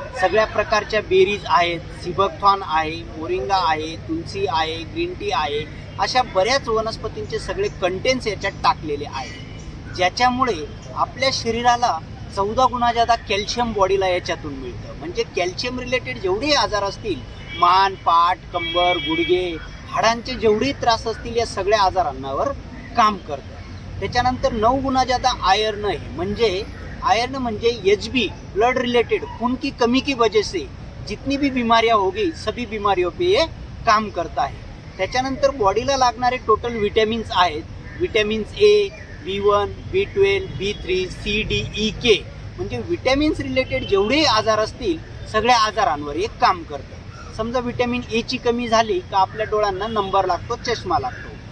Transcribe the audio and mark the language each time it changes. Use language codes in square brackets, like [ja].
[mr] सगळ्या प्रकारच्या बेरीज आहेत, सिबकथॉर्न आहे, मोरिंगा आहे, तुलसी आहे, ग्रीन टी आहे, अशा बऱ्याच वनस्पतींचे सगळे कंटेंट्स याच्यात टाकलेले आहेत, ज्याच्यामुळे आपल्या शरीराला 14 गुणा जादा कॅल्शियम बॉडीला याच्यातून मिळतं। म्हणजे कॅल्शियम रिलेटेड जेवढे आजार असतील, मान, पाठ, कंबर, गुडघे, हाडांचे जेवढे त्रास असतील, या सगळ्या आजारांवर काम करतं। त्याच्यानंतर 9 गुणा जादा आयर्न आहे। म्हणजे आयर्न म्हणजे एचबी, ब्लड रिलेटेड, [hi] खून की कमी की वजह से जितनी भी बीमारियां होगी सभी बीमारियों पे ये काम करता है। [mr] त्याच्यानंतर बॉडीला लागणारे टोटल विटॅमिन्स आहेत, विटॅमिन्स ए, B1, B12, B3, C, D, E, K, म्हणजे विटॅमिन्स रिलेटेड जेवढे आजार असतील सगळ्या आजारांवर हे काम करतं। समजा विटॅमिन ए ची कमी झाली का आपल्या डोळ्यांना नंबर लागतो, चष्मा लागतो।